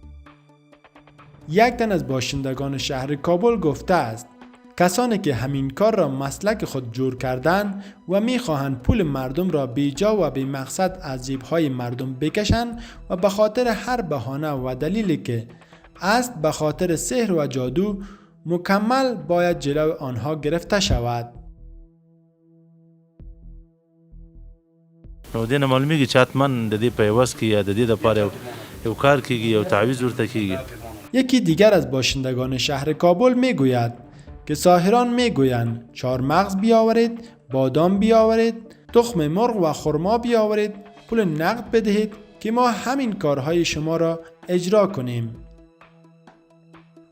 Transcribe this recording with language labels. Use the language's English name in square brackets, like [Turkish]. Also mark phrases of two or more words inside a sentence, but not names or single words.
[Persian] یک تن از باشندگان شهر کابل گفته است کسانی که همین کار را مسلک خود جور کردند و می‌خواهند پول مردم را بیجا و بی مقصد از جیب‌های مردم بکشند و به خاطر هر بهانه و دلیلی که است به خاطر سحر و جادو مکمل باید جلو آنها گرفته شود. [Pashto] نو دینه معلومیږي چې حتماً د دې په عوض کې یا د دې لپاره یو کار کیږي او تعویض ورته کیږي. [Persian] یکی دیگر از باشندگان شهر کابل میگوید که ساحران میگویند 4 مغز بیاورید، بادام بیاورید، تخم مرغ و خرما بیاورید، پول نقد بدهید که ما همین کارهای شما را اجرا کنیم.